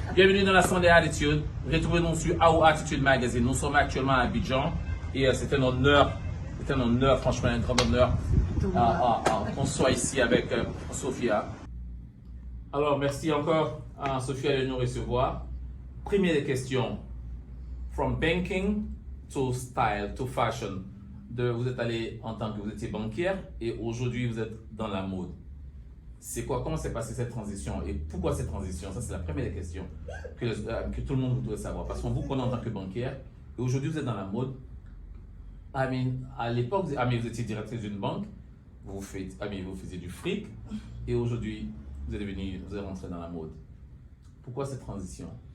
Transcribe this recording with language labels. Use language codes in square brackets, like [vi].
[fr] Bienvenue dans la Sunday Attitude. Retrouvez-nous sur Our Attitude Magazine. Nous sommes actuellement à Abidjan et c'est un honneur, franchement un grand honneur qu'on soit ici avec Sophia. Alors merci encore à Sophia de nous recevoir. Première question. [en] From banking to style, to fashion. [fr] Vous êtes allé en tant que vous étiez banquière et aujourd'hui vous êtes dans la mode. Comment s'est passée cette transition et pourquoi cette transition? Ça c'est la première question que tout le monde voudrait savoir. Parce qu'on vous connaît en tant que banquière et aujourd'hui vous êtes dans la mode. À l'époque, vous étiez directrice d'une banque, vous faisiez du fric et aujourd'hui vous êtes rentré dans la mode. Pourquoi cette transition?